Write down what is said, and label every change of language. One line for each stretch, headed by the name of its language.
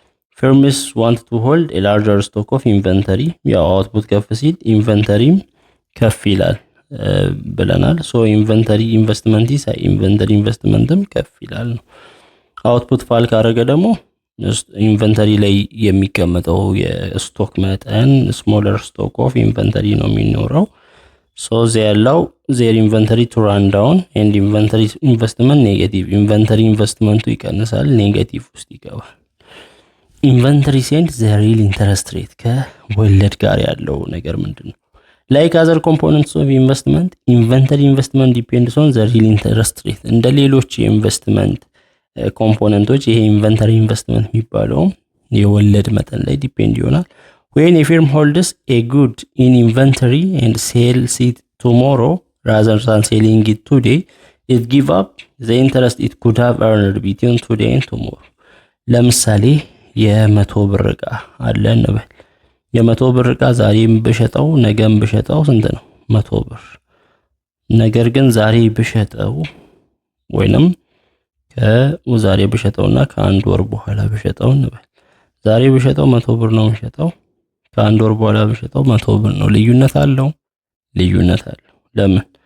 English: firms want to hold a larger stock of inventory።
Amharic: ያው አውትፑት ከፍ ሲል ኢንቨንተሪም ከፍ ይላል ብለናል። ኢንቨንተሪ ኢንቨስትመንት ኢንቨንተሪ ኢንቨስትመንትም ከፍ ይላል ነው። አውትፑት ፋል ካረገ ደግሞ ኢንቨንተሪ ላይ የሚቀመጠው የስቶክ መጠን ስሞለር ስቶክ ኦፍ ኢንቨንተሪ ነው የሚኖረው። ያለው
English: ዜር ኢንቨንተሪ ቱ ራን ዳውን ኤንድ ኢንቨንተሪ ኢንቨስትመንት ኔጌቲቭ።
Amharic: ኢንቨንተሪ ኢንቨስትመንቱ ይቀንሳል፣ ኔጌቲቭ ውስጥ ይገባል።
English: ኢንቨንተሪ ሴንድ ዘ ሪል ኢንተረስት ሬት
Amharic: ከወለድ ጋር ያለው ነገር ምንድነው?
English: Like other components of investment, inventory investment depends on the real interest rate።
Amharic: እንደ ሌሎች የኢንቨስትመንት ኮምፖነንቶች ይሄ ኢንቨንተሪ ኢንቨስትመንት የሚባለው የወለድ መጠን ላይ ዲፔንድ ይሆናል።
English: when a firm holds a good in inventory and sells it tomorrow rather than selling it today, it give up the interest it could have earned between today and tomorrow።
Amharic: ለምሳሌ የ100 ብር ዕቃ አለ እንበል። የ100 ብር ዕቃ ዛሬም ብሸጠው ነገም ብሸጠው ስንት ነው? 100 ብር። ነገር ግን ዛሬ ብሸጠው ወይንም ከዛሬ ብሸጠውና ከአንድ ወር በኋላ ብሸጠው እንበል። ዛሬ ብሸጠው 100 ብር ነው የምሸጠው፣ ከአንድ ወር በኋላ ብሸጠው 100 ብር ነው። ልዩነት አለው። ለምን?